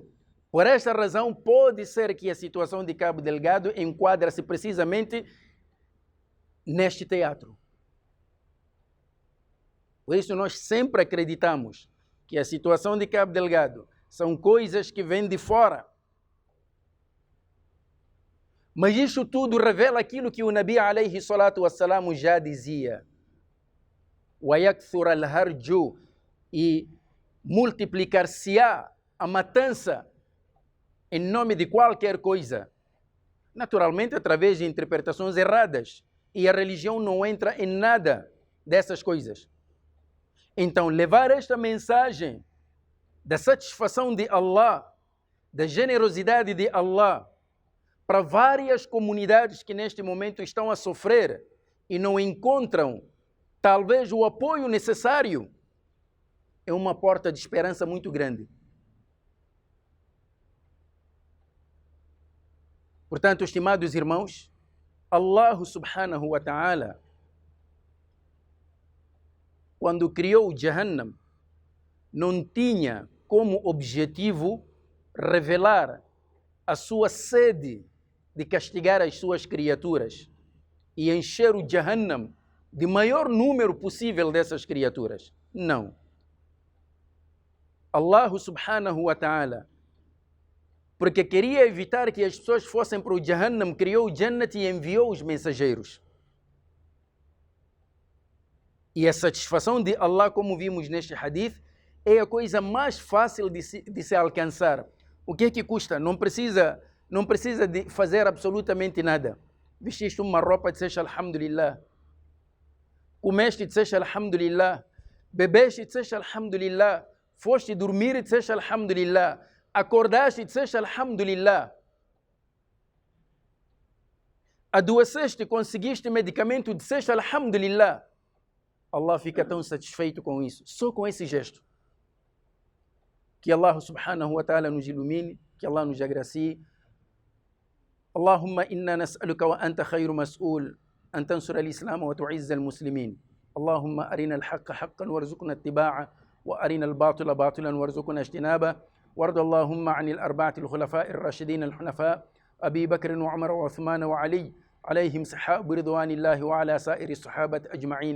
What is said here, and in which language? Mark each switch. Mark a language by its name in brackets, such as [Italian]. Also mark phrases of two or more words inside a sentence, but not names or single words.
[Portuguese] Por esta razão, pode ser que a situação de Cabo Delgado enquadra-se precisamente neste teatro. Por isso nós sempre acreditamos que a situação de Cabo Delgado são coisas que vêm de fora. Mas isso tudo revela aquilo que o [Arabic] نبي عليه الصلاة والسلام [Portuguese] já dizia. [Arabic] وَيَكْثُرَ الْهَرْجُ, [Portuguese] e multiplicar-se-á a matança em nome de qualquer coisa. Naturalmente através de interpretações erradas. E a religião não entra em nada dessas coisas. Então, levar esta mensagem da satisfação de Allah, da generosidade de Allah, para várias comunidades que neste momento estão a sofrer e não encontram talvez o apoio necessário, é uma porta de esperança muito grande. Portanto, estimados irmãos, [Arabic] الله سبحانه وتعالى, [Portuguese] quando criou o Jahannam, não tinha como objetivo revelar a sua sede de castigar as suas criaturas e encher o Jahannam de maior número possível dessas criaturas. Não. [Arabic] الله سبحانه وتعالى, [Portuguese] porque queria evitar que as pessoas fossem para o Jahannam, criou o Jannat e enviou os mensageiros. E a satisfação de Allah, como vimos neste hadith, é a coisa mais fácil de se alcançar. O que é que custa? Não precisa de fazer absolutamente nada. Vestiste uma roupa, disseste alhamdulillah. Comeste, disseste alhamdulillah. Bebeste, disseste alhamdulillah. Foste dormir, disseste alhamdulillah. Acordaste, disseste alhamdulillah. Adoeceste, conseguiste medicamento, disseste alhamdulillah. Allah fica tão satisfeito com isso, só com esse gesto. Que [Arabic] الله سبحانه وتعالى [Portuguese] nos ilumine, que Allah nos agracie. [Arabic] اللهم إنا نسألك وأنت خير مسؤول أن تنصر الإسلام وتعز المسلمين. اللهم أرنا الحق حقا وارزقنا اتباعه وأرنا الباطل باطلا وارزقنا اجتنابه. وارض اللهم عن الأربعة الخلفاء الراشدين الحنفاء أبي بكر وعمر وعثمان وعلي عليهم سحاب رضوان الله وعلى سائر الصحابة أجمعين.